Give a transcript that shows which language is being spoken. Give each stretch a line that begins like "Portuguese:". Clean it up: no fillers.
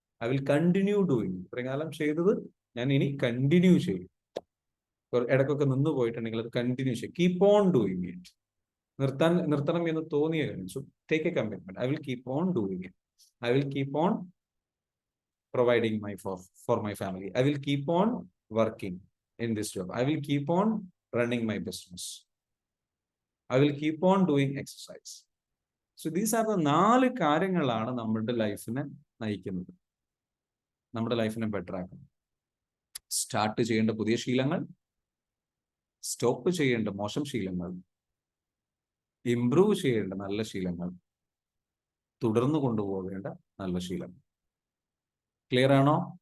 English: I will continue doing.
Malayalam: ഇത്രയും കാലം ചെയ്തത് ഞാൻ ഇനി കണ്ടിന്യൂ ചെയ്യും. ഇടയ്ക്കൊക്കെ നിന്ന് പോയിട്ടുണ്ടെങ്കിൽ അത് കണ്ടിന്യൂ ചെയ്യും.
English: Keep on doing it.
Malayalam: നിർത്തണം എന്ന് തോന്നിയ കാര്യം.
English: So take a commitment. I will keep on doing it. I will keep on providing for my family. I will keep on working in this job. I will keep on running my business. I will keep on doing exercise. So these are the 4
Malayalam: കാര്യങ്ങളാണ് നമ്മുടെ ലൈഫിനെ നയിക്കുന്നത്, നമ്മുടെ ലൈഫിനെ better ആക്കുന്നത്. Start ചെയ്യേണ്ട പുതിയ ശീലങ്ങൾ, സ്റ്റോപ്പ് ചെയ്യേണ്ട മോശം ശീലങ്ങൾ, ഇംപ്രൂവ് ചെയ്യേണ്ട നല്ല ശീലങ്ങൾ, തുടർന്ന് കൊണ്ടുപോകേണ്ട നല്ല ശീലങ്ങൾ. ക്ലിയർ ആണോ?